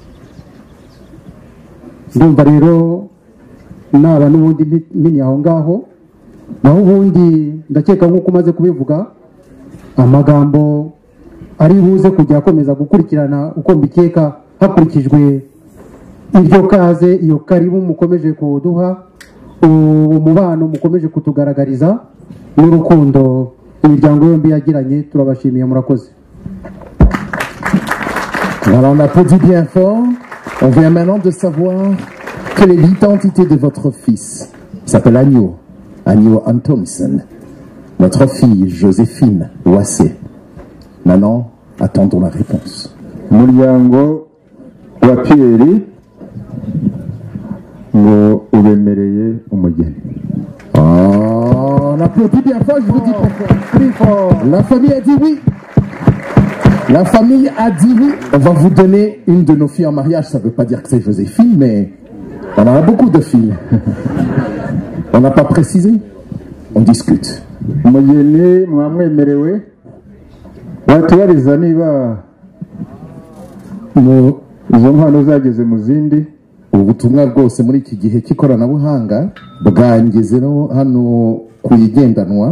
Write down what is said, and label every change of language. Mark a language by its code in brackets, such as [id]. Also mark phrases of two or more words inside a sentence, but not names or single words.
[rw] Ndumva rero naba n'ubundi mpini aho ngaho, naho ubundi ndakeka nk'uko umaze kubivuga, amagambo ari buze kujya akomeza gukurikirana uko mbikeka hakurikijwe iryo kaze, iyo karibu mukomeje kuduha, umubano mukomeje kutugaragariza n'urukundo imiryango yombi yagiranye. Turabashimiye, murakoze. [fr] Alors on applaudit bien fort. On vient maintenant de savoir quelle est l'identité de votre fils. Il s'appelle Hanio Antonisen. Notre fille Joséphine Uwase. Maintenant, attendons la réponse. [rw] Muryango wa Pierre ngo ubemereye umugeni. [fr] Oh, on applaudit bien fort, je vous dis pourquoi. La famille a dit oui. La famille a dit oui. On va vous donner une de nos filles en mariage. Ça ne veut pas dire que c'est Joséphine, mais on en a beaucoup de filles. On n'a pas précisé. On discute. [rw] Umugeni mwamwemerewe, watubariza niba izo mpano zageze mu zindi. Ubutumwa bwose muri iki gihe cy'ikoranabuhanga bwangeze hano kuyigendanwa.